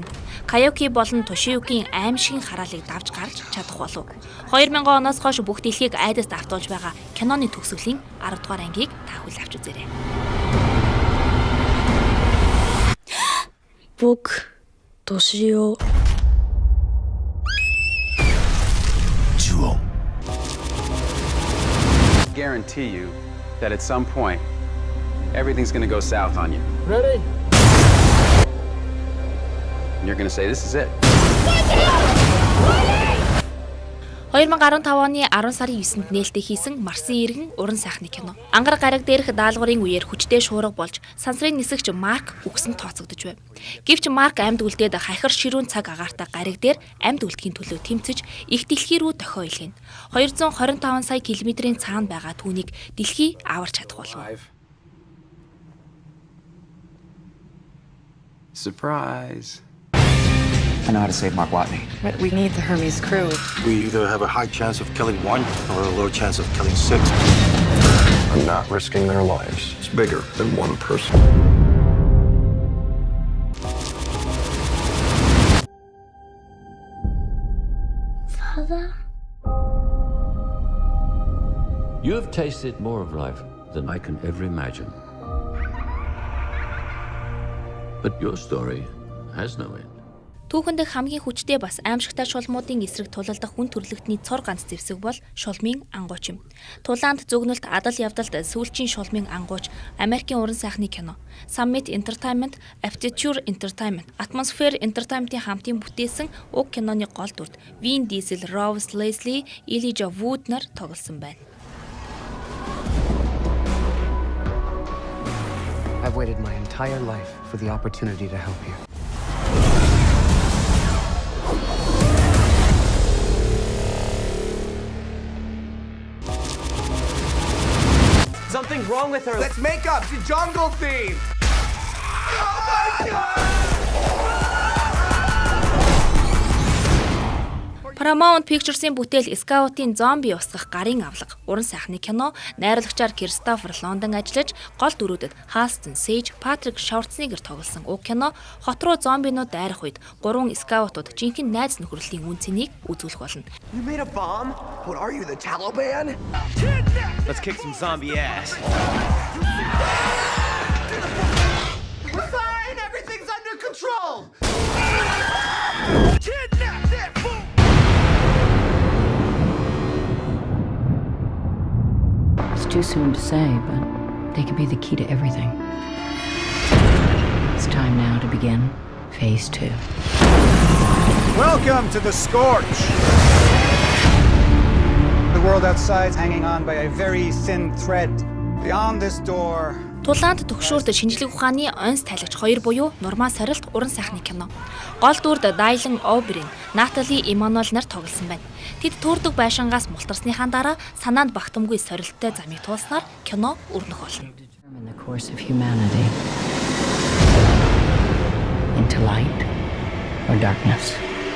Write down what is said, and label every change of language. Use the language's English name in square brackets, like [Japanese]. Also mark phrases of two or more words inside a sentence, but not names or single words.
[Mongolian] Каюки болон Тошиюкийн аимшигын хараалыг давж гарч чадах болов. 2000 оноос хойш бүх дэлхийг айдаст автуулж байгаа киноны төгсгөлийн 10 дугаар ангийг та бүхэн авч үзээрэй. Бук Тошио [Korean] 주홍. [English] Guarantee you that at some point everything's going to go south on you. Ready? And you're going to say this is it. [Mongolian] 2015 оны 10 сарын 9-нд нээлттэй хийсэн Марсын иргэн уран сайхны кино. Ангар гараг дээрх даалгаврын үеэр хүчтэй шуурга болж сансрын нисгч Марк үгсэн тооцогдож байв. Гэвч Марк амьд үлдээд хахир ширүүн цаг агаартай гараг дээр амьд үлдэхийн төлөө тэмцэж их дэлхий рүү дохио илгээнэ. 225 сая километрийн цаана байгаа түүнийг дэлхий аварч чадах болов. [English] Surprise. I know how to save Mark Watney. But we need the Hermes crew. We either have a high chance of killing one or a low chance of killing 6. I'm not risking their lives. It's bigger than one person. Father? You have tasted more of life than I can ever imagine. But your story has no end. [Mongolian] Түүхэнд хамгийн хүчтэй бас аимшигтай шулмуудын эсрэг тулалдах хүн төрлөختний цор ганц зэвсэг бол шулмын ангууч юм. Тулаанд зөгнөлт адал явдалд сүүлчийн шулмын ангууч Америкийн уран сайхны кино Summit Entertainment, Aptitude Entertainment, Atmosphere Entertainment-ийн хамтын бүтээсэн уг киноны гол дүрт Vin Diesel, Rose Leslie, Elijah Wood нар тоглосон байна. [English] I've waited my entire life for the opportunity to help you. Something's wrong with her. Let's make up. The jungle theme. Oh my God! [Mongolian] Paramount Pictures-ийн бүтээл Scout-ийн зомби усгах гарын авлага уран сайхны кино найруулагчаар Кристофер Лондон ажиллаж гол дүрүүдэд Halston Sage, Patrick Schwarzenegger тоглосон уг кино хот руу зомбинууд дайрах үед 3 Scout-ууд жинхэнэ найз нөхрөлийн үн цэнийг үзүүлэх болно. [English] You made a bomb? What are you, the Taliban? Let's kick some zombie ass. We're fine. Everything's under control. Kidnap that fool. It's too soon to say, but they could be the key to everything. It's time now to begin phase 2. Welcome to the Scorch! The world outside is hanging on by a very thin thread. Beyond this door... [Mongolian] Тулаанд төгшөөрт шинжлэх ухааны онц тайлагч 2 буюу Нурмаа Сорилт уран сайхны кино. Гол дүрд Дайлан О'Брien, Натали Эммануэль нар тоглосон байна. Тэд төөрдөг байшингаас мултарсныхаа дараа санаанд багтамгүй сорилттой замыг туулснаар кино өрнөх болно. [English] In the course of humanity into light or darkness.